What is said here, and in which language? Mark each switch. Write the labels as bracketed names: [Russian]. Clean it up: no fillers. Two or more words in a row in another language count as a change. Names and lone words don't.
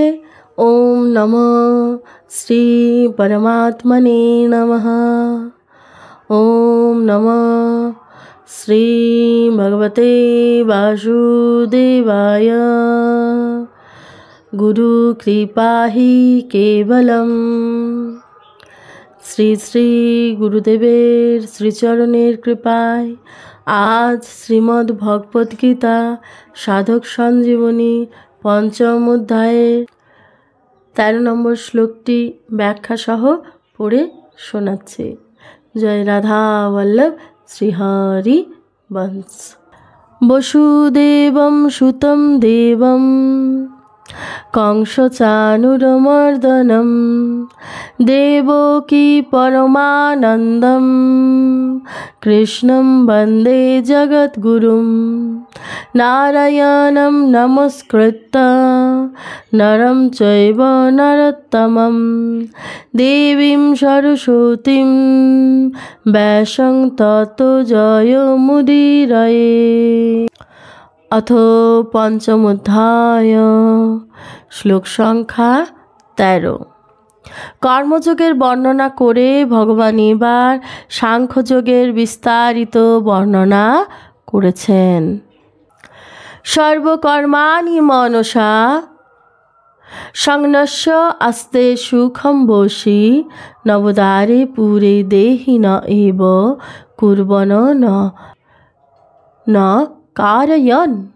[Sanskrit] ओम नमः श्री परमात्मने नमः। ओम नमः श्री भगवते वासुदेवाय। गुरु कृपा ही केवलम। [Bangla] শ্রী শ্রী গুরুদেবের শ্রীচরণের কৃপায় আজ শ্রীমদ্ ভগবদ গীতা সাধক সঞ্জীবনী পঞ্চম অধ্যায়ের 13 নম্বর শ্লোকটি ব্যাখ্যা সহ পড়ে শোনাচ্ছি। জয় রাধা বল্লভ শ্রীহরি বংশ। [Sanskrit] বসুদেবম সুতম দেবম कंसचाणूरमर्दनं देवकी परमानन्दं कृष्णं वन्दे जगद्गुरुं नारायणं नमस्कृत्य नरं चैव नरोत्तमं देवीं सरस्वतीं व्यासं ततो जयमुदीरये। अथ पंचम अध्याय श्लोक संख्या 13। [Bangla] কর্মযোগের বর্ণনা করে ভগবান এবার সাংখ্যযোগের বিস্তারিত বর্ণনা করেছেন। [Sanskrit] সর্বকর্মাণি মনসা সংন্যস্য আস্তে সুখম বশী নবদ্বারে পুরে দেহি ন এব কুর্বন ন কারয়ন।